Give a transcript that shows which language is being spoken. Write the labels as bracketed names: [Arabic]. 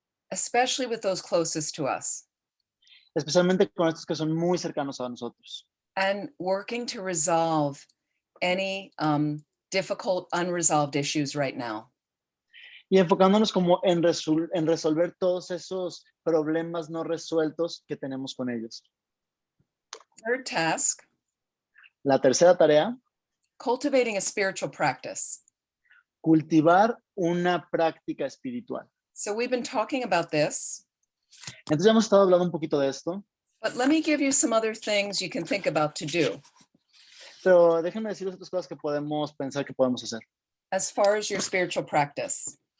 [English] Especially with those closest to us. [Spanish] Especialmente con estos que son muy cercanos a nosotros. [English] And working to resolve any difficult, unresolved issues right now. [Spanish] Y enfocándonos como en resolver todos esos problemas no resueltos que tenemos con ellos. [English] Third task. [Spanish] La tercera tarea. [English] Cultivating a spiritual practice. [Spanish] Cultivar una práctica espiritual. [English] So we've been talking about this. [Spanish] Entonces ya hemos estado hablando un poquito de esto. [English] But let me give you some other things you can think about to do. [Spanish] Pero déjenme decirles otras cosas que podemos pensar que podemos hacer. [English] As far as your spiritual practice.